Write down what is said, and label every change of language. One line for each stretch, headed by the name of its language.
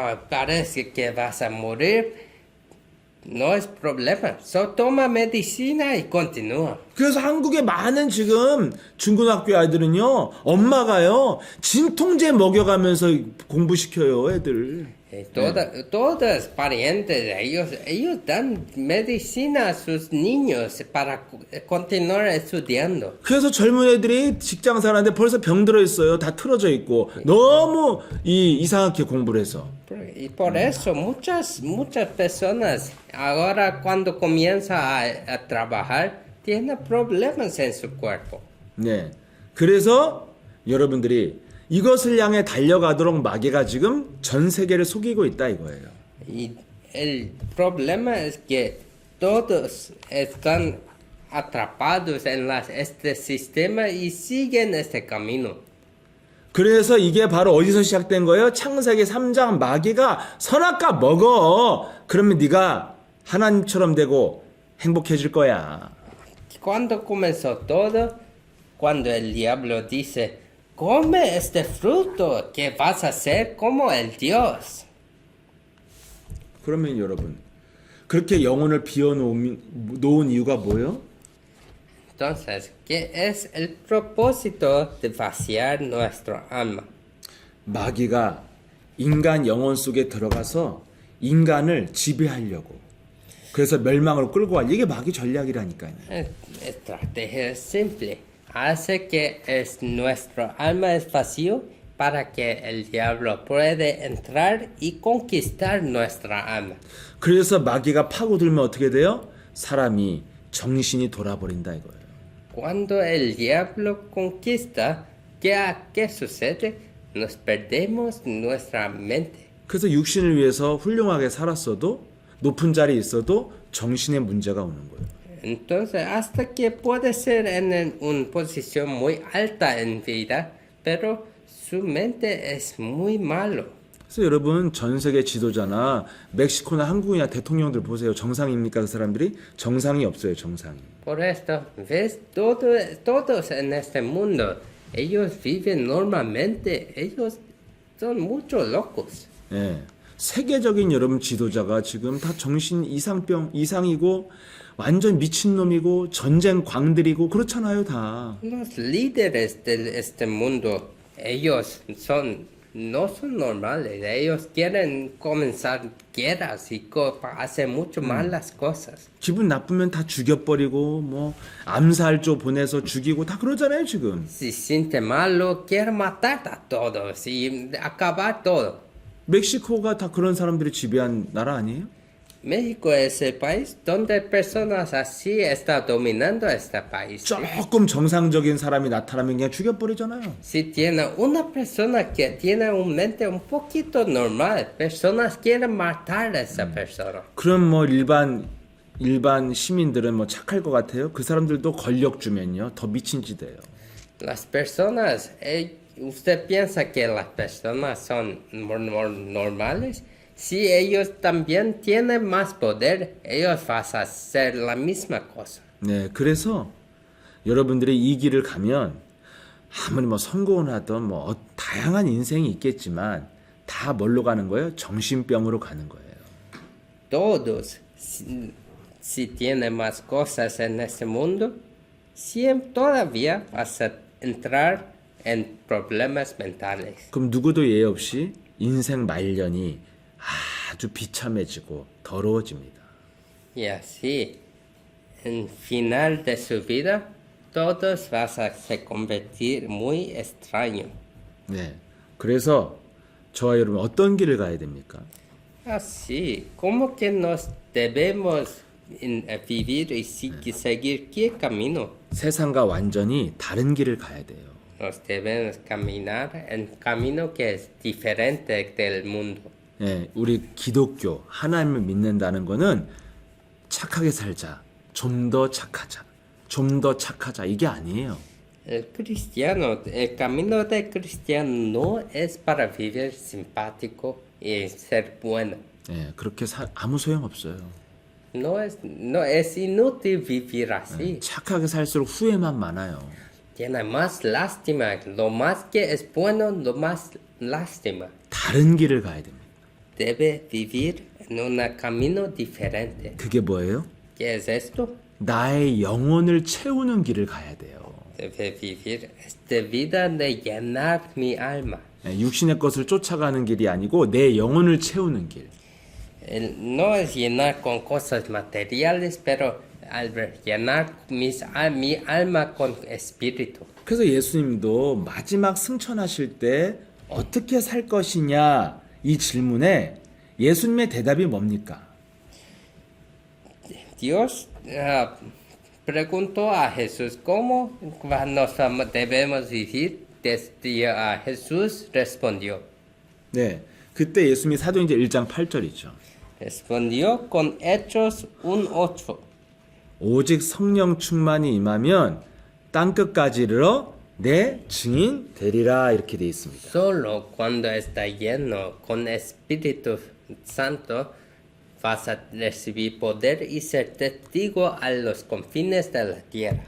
Spanish: Parece que vas a morir. No es problema. Toma medicina y continúa.
Korean: 그래서 한국의 많은 지금 중고등학교 아이들은요 엄마가요 진통제 먹여가면서 공부시켜요 애들.
Spanish: Todos parientes, ellos dan medicina a sus niños para continuar estudiando.
Korean: 그래서 젊은 애들이 직장 생활하는데 벌써 병 들어 있어요. 다 틀어져 있고 너무 이상하게 공부를 해서.
Spanish: Y por eso muchas personas ahora cuando comienza a trabajar tienen problemas en su cuerpo.
Korean: 네. 그래서 여러분들이 이것을 향해 달려가도록 마귀가 지금 전 세계를 속이고 있다 이거예요.
Spanish: Y el problema es que todos están atrapados en este sistema y siguen este camino.
Korean: 그래서 이게 바로 어디서 시작된 거예요? 창세기 3장 마귀가 선악과 먹어. 그러면 네가 하나님처럼 되고 행복해질 거야.
Spanish: Cuando comenzó todo, cuando el diablo dice, come este fruto que vas a ser como el Dios.
Korean: 그러면 여러분 그렇게 영혼을 비워놓은 이유가 뭐예요?
Spanish: Entonces, ¿qué es el propósito de vaciar nuestro alma?
Korean: 마귀가 인간 영혼 속에 들어가서 인간을 지배하려고. 그래서 멸망으로 끌고 갈 이게 마귀 전략이라니까요.
Spanish: Estrategia es simple. Hace que nuestro alma es vacío para que el diablo puede entrar y conquistar nuestra alma.
Korean: 그래서 마귀가 파고들면 어떻게 돼요? 사람이 정신이 돌아버린다 이거예요.
Spanish: Cuando el diablo conquista, ¿qué sucede? Nos perdemos nuestra mente.
Korean: 그래서 육신을 위해서 훌륭하게 살았어도 높은 자리에 있어도 정신에 문제가 오는 거예요.
Spanish: Entonces, hasta que puede ser en una posición muy alta en vida, pero su mente es muy malo.
Korean: 그래서 여러분 전 세계 지도자나 멕시코나 한국이나 대통령들 보세요. 정상입니까 그 사람들이? 정상이 없어요. 정상이.
Spanish: Por esto, ves, todos en este mundo, ellos viven normalmente, ellos son mucho locos.
Korean: 예. 세계적인 여러분 지도자가 지금 다 정신 이상이고 완전 미친놈이고 전쟁 광들이고 그렇잖아요 다.
Spanish: Los líderes de este mundo, ellos no son normales, ellos quieren comenzar guerras y hacer mucho malas cosas.
Korean: 기분 나쁘면 다 죽여버리고 뭐 암살조 보내서 죽이고 다 그러잖아요 지금.
Spanish: Si siente malo, quiere matar a todos y acabar todo.
Korean: 멕시코가 다 그런 사람들이 지배한 나라 아니에요?
Spanish: México es el país donde personas así están dominando este país.
Korean: 조금 정상적인 사람이 나타나면 그냥 죽여버리잖아요.
Spanish: Si tiene una persona que tiene una mente un poquito normal, personas quieren matar a esa persona.
Korean: 그럼 뭐 일반 시민들은 뭐 착할 것 같아요? 그 사람들도 권력 주면요 더 미친 짓이에요.
Spanish: Las personas, usted piensa que las personas son normales. Si ellos también tienen más poder, ellos van a hacer la misma cosa.
Korean: 네, 그래서 여러분들이 이 길을 가면 아무리 뭐 성공을 하던 뭐 다양한 인생이 있겠지만 다 뭘로 가는 거예요? 정신병으로 가는 거예요.
Spanish: Todos, si tienen más cosas en este mundo, siempre todavía vas a entrar en problemas mentales.
Korean: 그럼 누구도 예외 없이 인생 말년이 아주 비참해지고 더러워집니다.
Spanish: Y así, en final de su vida, todos van a se convertir muy extraño.
Korean: 네, 그래서 저와 여러분 어떤 길을 가야 됩니까?
Spanish: Así, ¿cómo que nos debemos vivir y seguir qué camino?
Korean: 세상과 완전히 다른 길을 가야 돼요.
Spanish: Nos debemos caminar en camino que es diferente del mundo.
Korean: 예, 우리 기독교 하나님을 믿는다는 거는 착하게 살자, 좀 더 착하자, 좀 더 착하자 이게 아니에요.
Spanish: El camino del cristiano no es para vivir simpático y ser bueno.
Korean: 예, 그렇게 아무 소용 없어요.
Spanish: No es inútil vivir así.
Korean: 착하게 살수록 후회만 많아요.
Spanish: Tiene más lástima. Lo más que es bueno, lo más lástima.
Korean: 다른 길을 가야 됩니다.
Spanish: Debe vivir en un camino diferente.
Korean: 그게 뭐예요?
Spanish: ¿Qué es esto?
Korean: 나의 영혼을 채우는 길을 가야 돼요.
Spanish: Debe vivir esta vida de llenar mi alma.
Korean: 예, 육신의 것을 쫓아가는 길이 아니고 내 영혼을 채우는 길.
Spanish: No es llenar con cosas materiales, pero llenar mi alma con espíritu.
Korean: 그래서 예수님도 마지막 승천하실 때 어떻게 살 것이냐 이 질문에 예수님의 대답이 뭡니까?
Spanish: Dios preguntó a Jesús cómo nos debemos vivir. Jesús respondió.
Korean: 네, 그때 예수님이 사도행전 1장 8절이죠.
Spanish: Respondió con Hechos 1:8.
Korean: 오직 성령 충만이 임하면 땅끝까지 이르러 내 증인 되리라 이렇게 돼 있습니다.
Spanish: Solo cuando está lleno con Espíritu Santo vas a recibir poder y ser testigo a los confines de la tierra.